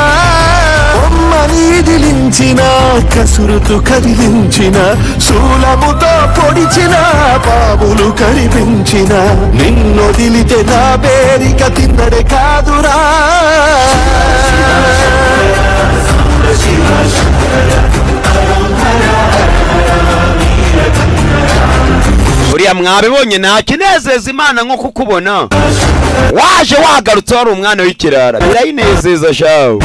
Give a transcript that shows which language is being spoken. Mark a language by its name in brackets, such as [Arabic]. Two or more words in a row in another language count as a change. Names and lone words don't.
[Telugu] బొమ్మని దిలించిన కసురుతు కదిలించిన, శూలముతో పొడిచిన పాములు కనిపించిన, నిన్నొదిలితే నా పేరిక తిన్నడే కాదురా. [Kinyarwanda] uriya mwabibonye nta kinezeza Imana nko kukubona waje wagarutse wari umwana w'ikirara, birayinezeza shawo.